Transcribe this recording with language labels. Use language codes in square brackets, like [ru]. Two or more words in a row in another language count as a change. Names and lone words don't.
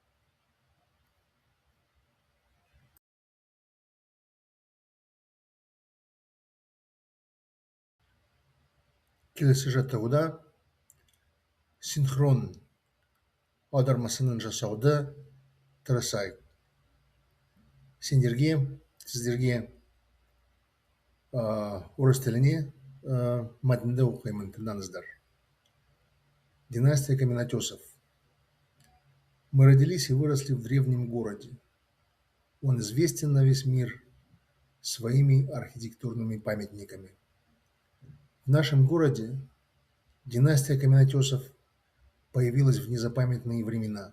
[kk] Келесі жаттығуда синхрон аудармасының жасауды тырысайық. Сіздерге орыс тіліне мәтінді оқимын, тыңдаңыздар. [ru] Династия каменотесов. Мы родились и выросли в древнем городе. Он известен на весь мир своими архитектурными памятниками. В нашем городе династия каменотесов появилась в незапамятные времена.